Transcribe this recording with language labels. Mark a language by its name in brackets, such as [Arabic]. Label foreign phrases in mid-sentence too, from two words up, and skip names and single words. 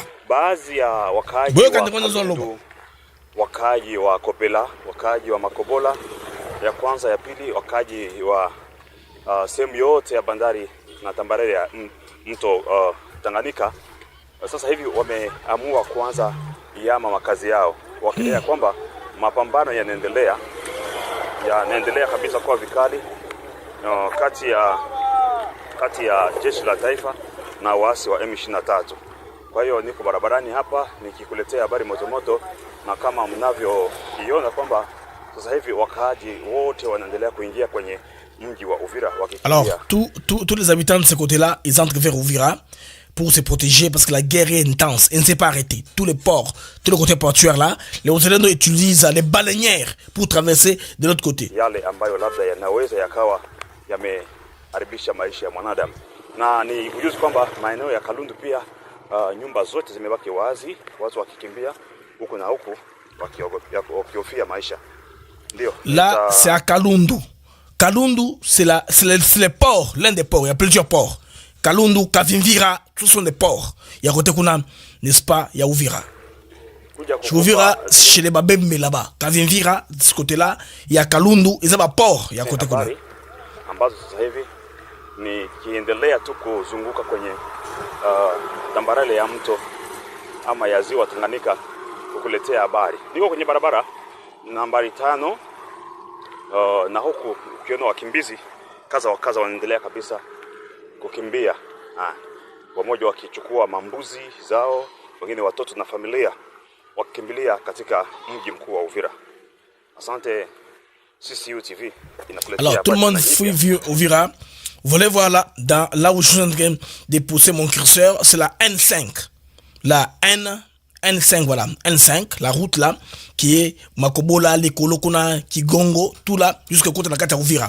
[Swahili] Baadhi ya wakaaji wa Kopela, wakaaji wa Makobola ya kwanza, ya pili, wakaaji wa sehemu yote ya bandari na tambarare ya mto Tanganyika, sasa hivi wameamua kuanza yama makazi yao, wakidai kwamba mapambano yanaendelea kabisa kwa vikali kati ya jeshi la taifa na waasi wa M23. Kwa hiyo niko barabarani hapa nikikuletea habari moto, na kama mnavyoiona kwamba sasa hivi wakaaji wote wanaendelea kuingia kwenye mji wa Uvira wakikimbia. [French] Alors, tous les habitants de ce côté-là, ils entrent vers Uvira pour se protéger parce que la guerre est intense et ne s'est pas arrêtée. Tous les ports, tous les côtés portuaires là, les Wazalendo utilisent les baleinières pour traverser de l'autre côté. [Swahili] Yale ambayo labda yanaweza yakawa yameharibisha maisha ya mwanadamu. Na ni kujuzi kwamba maeneo ya Kalundu pia nyumba zote zimebaki wazi, watu wakikimbia huko na huko wakihofia maisha. Ndio. [French] Là, c'est à Kalundu. Kalundu, c'est le port, l'un des ports, il y a plusieurs ports. Kalundu, Kavimvira, tous sont des ports. Il y a côté Kuna, n'est-ce pas, il y a Uvira. Chez Uvira, chez les Babembe là-bas. Kavimvira, de ce côté-là, il y a Kalundu, il y a un port, il y a côté Kuna. [Swahili] Ambazo sasa hivi ni kiendelea tu kuzunguka kwenye tambarale ya mto ama ya ziwa Tanganyika kukuletea habari. Niko kwenye barabara nambari 5 na huku ukiona wakimbizi kaza wanaendelea kabisa kukimbia. Wamoja wakichukua mambuzi zao, wengine watoto na familia wakimbilia katika mji mkuu wa Uvira. Asante CCU TV. [French] Alors tout le monde fuit Uvira. Vous voulez voir là où je suis en train de pousser mon curseur, c'est la N5. La N5, voilà, N5, la route là, qui est Makobola, Lekolokuna, Kigongo, tout là, jusqu'au côté de la Kata Uvira.